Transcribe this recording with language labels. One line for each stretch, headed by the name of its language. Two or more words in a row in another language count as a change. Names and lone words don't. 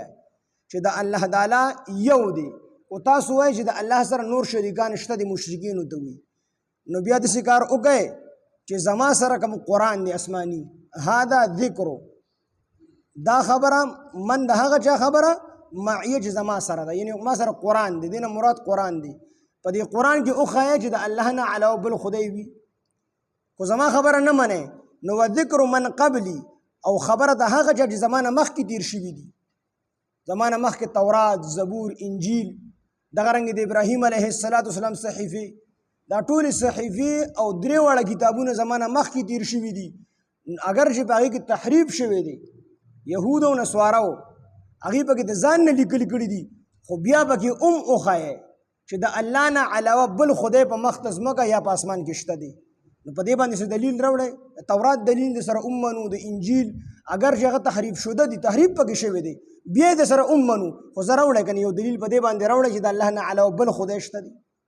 Pashto: چې د الله تعالی یو دی او تاسو وایئ چې د الله سره نور شریکان شته د مشرکینو ته وي نو بیا داسې کار وکئ چې زما سره کوم قرآن دی آسماني
Arabic: هذا ذکر
Pashto: دا خبره من د هغه چا خبره معیه چې زما سره ده یعنې ما سره قرآن دی دې نه مراد قرآن دی په دې قرآن کې وښایه چې د الله نه علاوه بل خدای وي خو زما خبره نه منئ نو
Arabic: و ذکر من قبلی
Pashto: او خبره د هغه چې زمانه مخکې تیر شوي دي زمانه مخکې تورات زبور انجیل دغه رنګ د ابراهیم علیه السلام صحیفه دا ټول صحیفه او درې وړه کتابونه زمانه مخکې تیر شوي دي اگر چې په هغې کې تحریف شوی دی یهود او نصواراو هغې پکې د ځان نه لیکلي کړي دي خو بیا پکې وښایئ چې د الله نه علاوه بل خدای په مخ ته ځمکه یا په اسمان کې شته دی نو په دې باندې څه دلیل راوړئ د تورات دلیل د سره ومنو د انجیل اگر چې هغه تحریف شده دي تحریف پکې شوی دی بیا د سره ومنو خو زه راوړئ که یو دلیل په دې باندې راوړئ چې د الله نه علاوه بل خدای شته دی